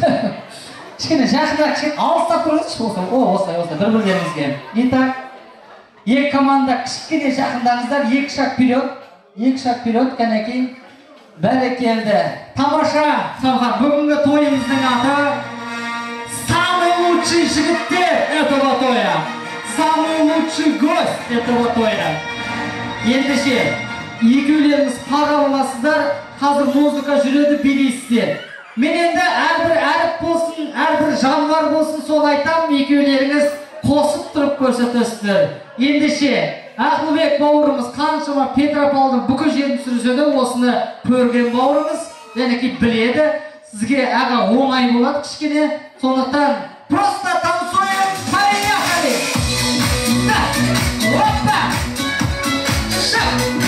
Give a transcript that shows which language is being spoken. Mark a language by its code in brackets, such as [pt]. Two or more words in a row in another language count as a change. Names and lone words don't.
[kk] Кішкене жақында, кішкене алыстап тұрыңызшы, осылай, бір-бірлеріңізге. Итак, екі команда кішкене жақындаңыздар, екі [ru] шаг вперед, [kk] кәнекей. Бәрекелді. Тамаша, бүгінгі тойымыздың аты [ru] самый лучший [kk] жігіттер [ru] этого тоя. Самый лучший гость этого тоя. [kk] Ендіше, екеулеріңіз пара боласыздар, қазір музыка жүреді, билейсіздер. Мен енді әрбір әріп болсын, әрбір жануар болсын, сол айтам, екеулеріңіз қосып тұрып көрсетесіздер. Ендіше, Ақылбек бауырымыз қаншама Петропавлдың бүкіл жерін сүрсе де осыны көрген бауырымыз, жәнеки біледі, сізге аға оңай болады кішкене, сондықтан [ru] просто танцуем, поехали! Опа! Шап!